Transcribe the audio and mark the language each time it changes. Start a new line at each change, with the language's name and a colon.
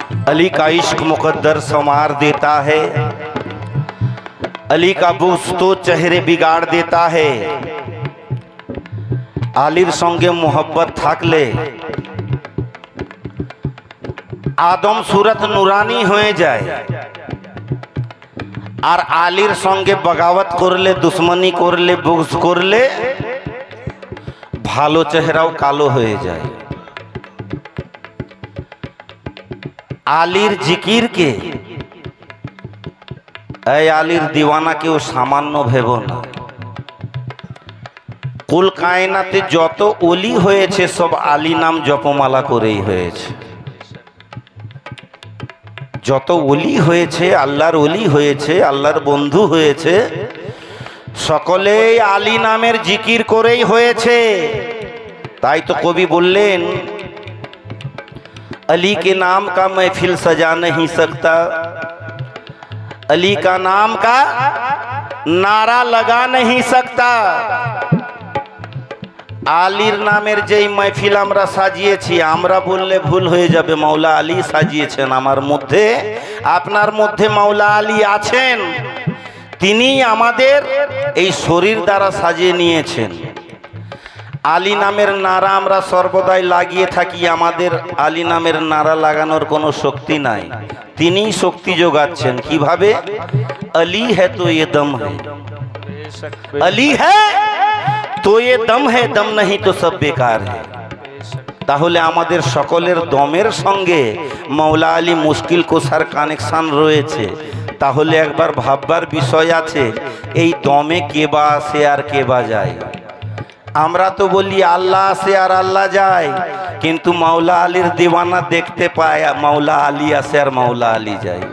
Hindi: अली का इश्क मुकद्दर संवार देता है,
Bangla: अली का बुग़्ज़ तो चेहरे बिगाड़ देता है, आलिर संगे मोहब्बत थाकले आदम सूरत नुरानी হয়ে যায়, আর আলীর সঙ্গে বগাবত করলে দুশ্মনী করলে বুग़্ज़ করলে ভালো চেহারাও কালো হয়ে যায়। আলীর জিকিরকে এই আলীর দিওয়ানাকেও সামান্য ভেব না। কুল কায়নাতে যত ওলি হয়েছে সব আলী নাম জপমালা করেই হয়েছে। যত ওলি হয়েছে আল্লাহর ওলি হয়েছে আল্লাহর বন্ধু হয়েছে সকলেই আলী নামের জিকির করেই হয়েছে। তাই তো কবি বললেন
Hindi: अली के नाम का महफिल सजा नहीं सकता, अली का नाम का नारा लगा नहीं सकता।
Bangla: আলীর নামের যেই মাহফিল আমরা সাজিয়েছি আমরা বললে ভুল হয়ে যাবে, মাওলা আলী সাজিয়েছেন। আমার মধ্যে আপনার মধ্যে মাওলা আলী আছেন, তিনি আমাদের এই শরীর দ্বারা সাজিয়ে নিয়েছেন। আলী নামের নারা আমরা সর্বদাই লাগিয়ে থাকি, আমাদের আলী নামের নারা লাগানোর কোনো শক্তি নাই, তিনিই শক্তি যোগাচ্ছেন। কিভাবে?
Hindi: अली है तो ये दम है, अली है तो ये दम है, दम नहीं तो सब बेकार है।
Bangla: তাহলে আমাদের সকলের দমের সঙ্গে মাওলা আলী মুশকিল কোষার কানেকশন রয়েছে। তাহলে একবার ভাববার বিষয় আছে, এই দমে কে বা আসে আর কে বা যায়। আমরা তো বলি আল্লাহ আসে আর আল্লাহ যায়, কিন্তু মাওলা আলীর দিওয়ানা দেখতে পায় মাওলা আলী আসে আর মাওলা আলী যায়।